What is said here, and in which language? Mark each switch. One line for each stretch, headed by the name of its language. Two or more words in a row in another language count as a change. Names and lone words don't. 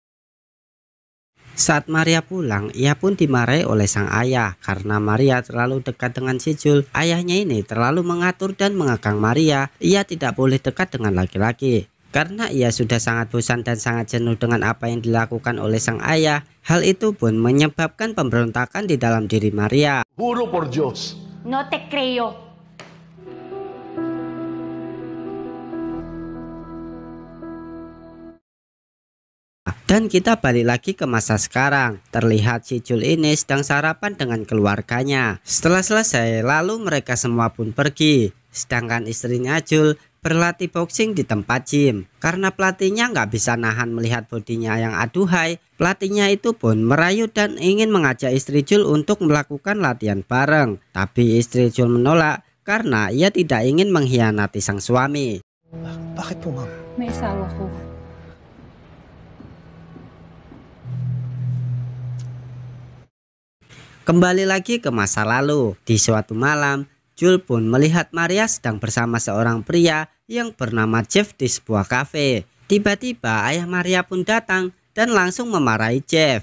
Indonesian: Saat Maria pulang, ia pun dimarahi oleh sang ayah karena Maria terlalu dekat dengan si Jul. Ayahnya ini terlalu mengatur dan mengekang Maria. Ia tidak boleh dekat dengan laki-laki karena ia sudah sangat bosan dan sangat jenuh dengan apa yang dilakukan oleh sang ayah. Hal itu pun menyebabkan pemberontakan di dalam diri Maria.
Spanish: Juro por Dios. No te creo.
Indonesian: Dan kita balik lagi ke masa sekarang. Terlihat si Jul ini sedang sarapan dengan keluarganya. Setelah selesai, lalu mereka semua pun pergi. Sedangkan istrinya Jul berlatih boxing di tempat gym. Karena pelatihnya nggak bisa nahan melihat bodinya yang aduhai, pelatihnya itu pun merayu dan ingin mengajak istri Jul untuk melakukan latihan bareng. Tapi istri Jul menolak karena ia tidak ingin mengkhianati sang suami.
Filipino: Bakit po, ma'am? May asawa ko.
Indonesian: Kembali lagi ke masa lalu. Di suatu malam, Jul pun melihat Maria sedang bersama seorang pria yang bernama Jeff di sebuah kafe. Tiba-tiba ayah Maria pun datang dan langsung memarahi Jeff.